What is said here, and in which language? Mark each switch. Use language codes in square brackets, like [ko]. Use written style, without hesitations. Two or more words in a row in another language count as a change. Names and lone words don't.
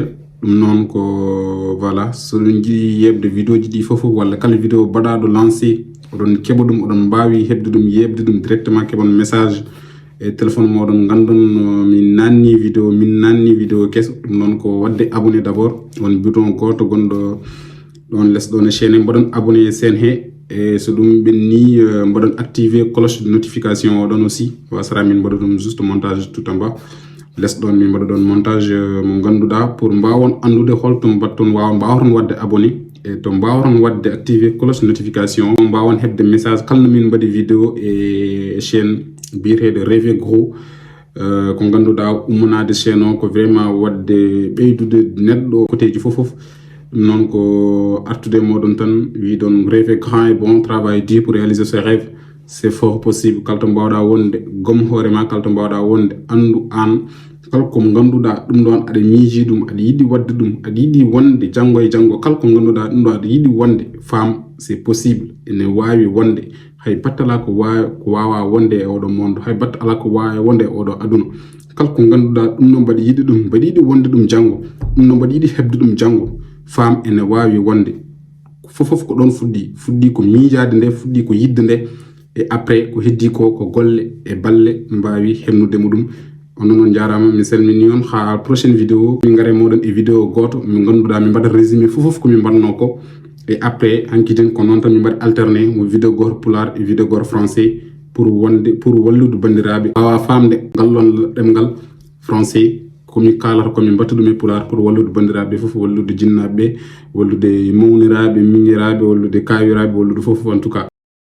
[ff] Ɗum noon ko voilà, soɗon jiiɗi yebde vidéo ji ɗi fof walla kala vidéo baɗaɗo lancé oɗon keɓa ɗum oɗon mbawi hebde ɗum yebde ɗum directement keɓon message e téléphone moɗon gandon min nanni vidéo kesso ɗum noon ko wadde [fr] abonné d'abord [ff] on bouton goto gonɗo ɗon less ɗon e chaîne mbaɗon abonné sen he e so ɗum ɓenni mbaɗon [fr] activer cloche de [ff] notification oɗon aussi wasara min mbaɗa ɗum [fr] juste montage tout en bas [ff] less ɗon min mbaɗa ɗon montage mo ganduɗa pour mbawon andude holto mbatton mbawton wadde abonné e to mbawton wadde [fr] activer cloche de notification [ff] mbawon hebde message kala no min mbaɗi vidéo e chaîne biyeteɗo Rêver Gros ko ganduɗa ummanade chaîne o ko vraiment wadde ɓeydude neɗɗo côté ji fof ɗum noon ko artude moɗon tan wiɗon [fr] rêver grand et bon, travail dur pour réaliser ses rêves, c'est fort possible. [ff] Kala to mbawɗa wonde gom hoorema, kala to mbawɗa wonde andu an kala ko ganduɗa ɗum ɗon aɗa miiji ɗum, aɗa yiɗi wadde ɗum, aɗa yiɗi wonde janggo e janggo, kala ko ganduɗa ɗum ɗo aɗa yiɗi wonde fam [fr] c'est possible, [ff] ene wawi wonde hay batte ala ko wawa wonde e oɗo monde, hay batte ala ko wawa wonde e oɗo aduna. Kala ko ganduɗa ɗum ɗo mbaɗa yiɗi ɗum, mbaɗa yiɗi wonde ɗum janggo, ɗum ɗo mbaɗa yiɗi hebde ɗum janggo, fam ene wawi wonde. Fofof ko ɗon fuɗɗi ko miijade nde, fuɗɗi ko yidde nde, e après ko heddi ko golle e balle mbawi hemnude muɗum. onon on jarama, mi salmini on ha [fr] prochaine vidéo [ff] min gare moɗon e vidéo goto min ganduɗa min mbaɗa résumé fofof ko min mbanno ko, [fr] et après [ff] hankkiten ko noon tan min mbaɗa alterné mo vidéo goto pular e vidéo goto [fr] français pour [ff] wallude bandiraɓe wawa famde ngallon ɗemgal français komi kalata komin mbatta ɗum e pular pour wallude bandiraɓe fof, wallude jinnaɓe, wallude mawniraɓe, miñiraɓe, wallude kawiraɓe, wallude fof [fr] en tout cas.